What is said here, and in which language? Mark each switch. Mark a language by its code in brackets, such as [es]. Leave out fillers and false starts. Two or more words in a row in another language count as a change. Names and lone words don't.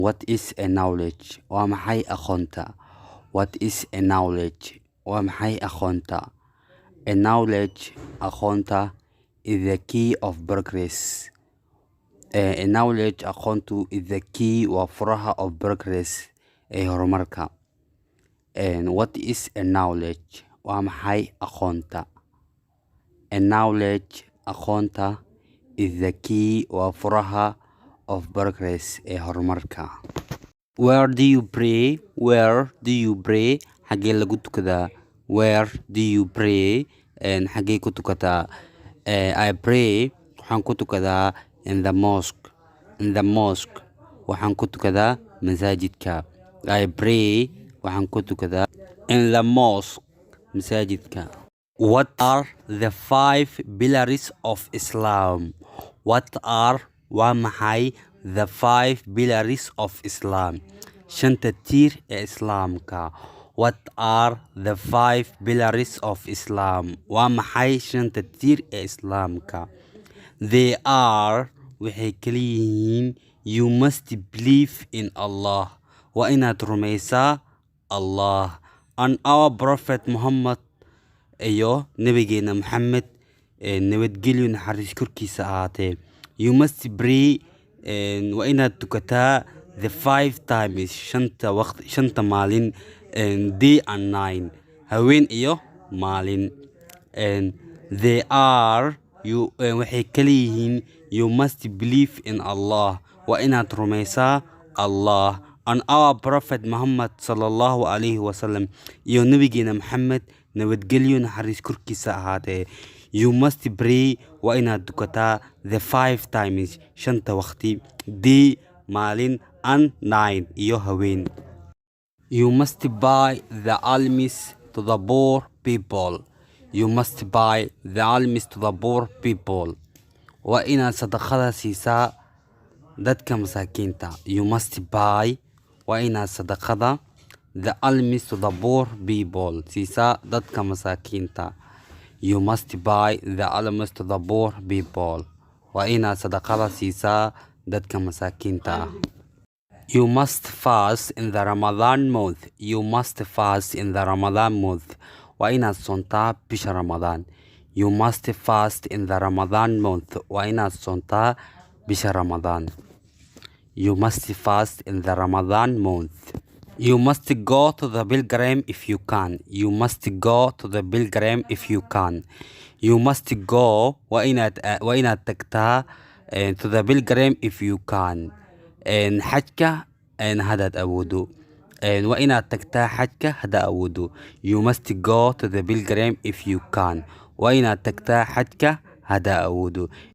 [en] What is a knowledge? [so] Waa maxay aqoonta? [en] What is a knowledge? [so] Waa maxay aqoonta? [en] A knowledge, aqoonta, is the key of progress. A knowledge, aqoontu, is the key [so] waa furaha [en] of progress [so] ee horumarka. [en] And what is a knowledge? [so] Waa maxay aqoonta? [en] A knowledge, aqoonta, is the key [so] waa furaha [en] of progress [so] ee horumarka. [en] Where do you pray? Where do you pray? [so] Xagee lagu tukadaa? [en] Where do you pray? [so] And xagee ku tukataa? [en] I pray, [so] waxaan ku tukadaa [en] in the mosque. In the mosque, [so] waxaan ku tukadaa masaajidka. [en] I pray, [so] waxaan ku tukadaa [en] in the mosque, [so] masaajidka. [en] What are the 5 pillars of Islam? What are [so] waa maxay [en] the 5 pillars of Islam? [so] Shanta tiir ee Islaamka. [en] What are the 5 pillars of Islam? [so] Waa maxay shanta tiir ee Islaamka? [en] They are, [so] waxay kala yihiin, [en] you must believe in Allah. [so] Waa inaad rumaysaa Allah. [en] And our Prophet Muhammad [so] iyo nabigeena Muhammad nabadgelyo naxariis korkiisa ahaatee. [en] You must pray, [so] waa inaad tukataa [en] the 5 times, [so] shanta maalin, [en] day and night, [so] haween iyo maalin. [en] And they are, [so] waxay kala yihiin, [en] you must believe in Allah. [so] Waa inaad rumaysaa Allah. [en] And our Prophet Muhammad [ar] صلى الله عليه وسلم [so] iyo nabigeena Muhammad nabadgelyo naxariis korkiisa ahaatee. [en] You must pray, [so] waa inaad tukataa [en] the 5 times, [so] shanta waqti, day, maalin, [en] and night, [so] iyo haween. [en] You must buy the alms to the poor people. You must buy the alms to the poor people. [so] Waa inaad sadaqada siisaa dadka masaakiinta. [en] You must buy, [so] waa inaad sadaqada [en] the alms to the poor people [so] siisaa dadka masaakiinta. [en] You must buy the alms to the poor people. [so] Waa inaad sadaqada siisaa dadka masaakiinta. [en] You must fast in the Ramadan month. You must fast in the Ramadan month. [so] Waa inaad soontaa bisha Ramadan. [en] You must fast in the Ramadan month. [so] Waa inaad soontaa bisha Ramadan. [en] You must fast in the Ramadan month. You must go to the pilgrim if you can. You must go to the pilgrim if you can. You must go, [so] waa inaad tagtaa [en] to the pilgrim if you can. [so] Xajka hadaad awoodo. Waa inaad tagtaa xajka hadaad awoodo. [en] You must go to the pilgrim if you can. [so] Waa inaad tagtaa xajka hadaad awoodo.